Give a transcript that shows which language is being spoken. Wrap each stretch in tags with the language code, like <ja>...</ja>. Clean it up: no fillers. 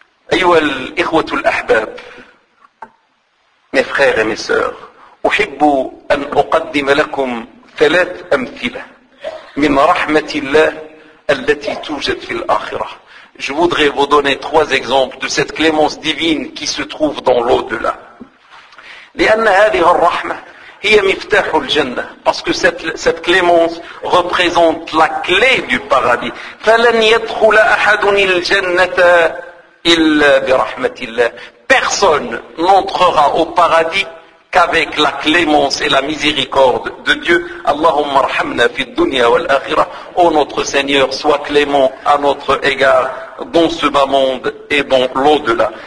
<ar>Ayuha al-ikhwat al-ahbab,</ar> <fr>mes frères et mes sœurs,</fr> <ar>uhibbu an uqaddim lakum ثلاث أمثلة من رحمة الله التي توجد في الآخرة.</ar> <fr>Je voudrais vous donner trois exemples de cette clémence divine qui se trouve dans l'au-delà.</fr> <ar>لأن هذه الرحمة هي مفتاح الجنة.</ar> <fr>Parce que cette clémence représente la clé du paradis.</fr> <ar>فلن يدخل أحد الجنة إلا برحمة الله.</ar> <fr>Personne n'entrera au paradis qu'avec la clémence et la miséricorde de Dieu.</fr> <ar>Allahumma arhamna fi dunya wal akhirah.</ar> <fr>Ô notre Seigneur, sois clément à notre égard dans ce bas monde et dans l'au-delà.</fr>